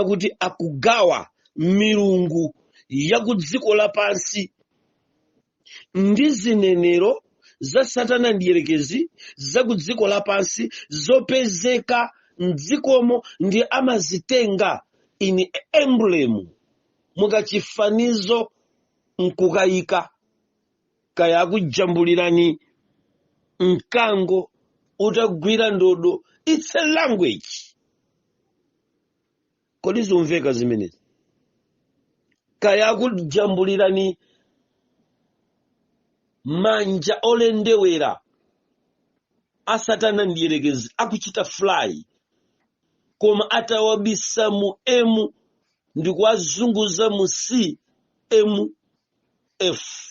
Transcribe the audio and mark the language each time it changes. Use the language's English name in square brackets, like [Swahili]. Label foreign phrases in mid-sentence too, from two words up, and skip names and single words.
[Nyanja] kuti akugawa milungu ya ku dziko lapansi ndi zinenero za satana ndiyerekezi za ku dziko lapansi zopezeka mdzikomo, ndi amazitenga ini emblem mukachifanizo nkukayika kaya akujambulirani mkango utagwira ndodo. [English] It's a language. [Nyanja] Kodi zimveka zimenezi? Kaya akujambulirani manja olendewera asatana ndiyerekezi akuchita fly koma atawabisa mu M ndikuwazunguza mu C M F.